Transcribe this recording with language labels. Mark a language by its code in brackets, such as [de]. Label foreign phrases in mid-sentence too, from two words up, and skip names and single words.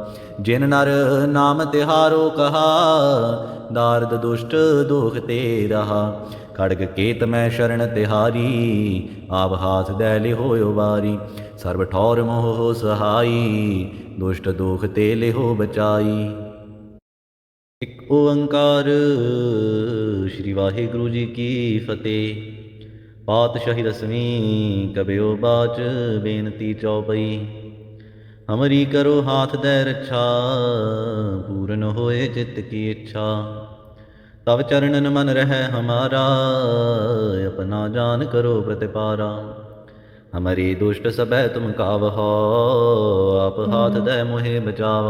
[hi] जिन नर नाम तिहारो कहा, दार्द दुष्ट दोख ते रहा। खड़ग केत मैं शरण तिहारी, आप हाथ दै लिहो वारी। सर्व ठौर मोह सहाई, दुष्ट दोख ते लिहो बचाई। एक ओंकार। श्री वाहिगुरु जी की फतेह। पातशाही दसवीं कबियो बाच, बेनती चौपई। हमरी करो हाथ दै रक्षा, पूर्ण होए चित्त की इच्छा। तब चरणन मन रह हमारा, अपना जान करो प्रतिपारा। हमारी दुष्ट सबै तुम कावहो, आप हाथ दै मोहे बचावो।